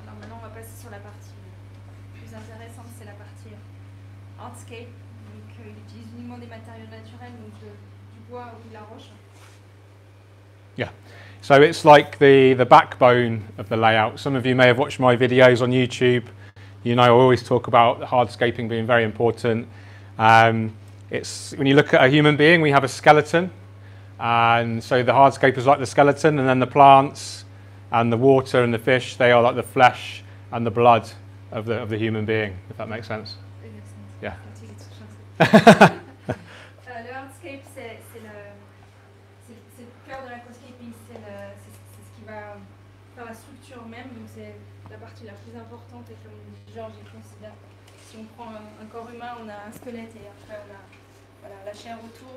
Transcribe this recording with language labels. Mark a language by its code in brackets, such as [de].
[fr] Alors maintenant, on va passer sur la partie plus intéressante, c'est la partie hardscape. Donc, il utilise uniquement des matériaux naturels, donc du bois ou de la roche. [en] Yeah, so it's like the backbone of the layout. Some of you may have watched my videos on YouTube. You know, I always talk about hardscaping being very important. It's when you look at a human being, we have a skeleton. And so the hardscape is like the skeleton, and then the plants and the water and the fish, they are like the flesh and the blood of the human being, if that makes sense. Yeah. [fr] Le hardscape, c'est le cœur de l'aquascaping, c'est ce qui va faire la structure même, donc c'est la partie la plus importante, et comme Georges il considère, si on prend un corps humain, on a un squelette et après on a la chair autour.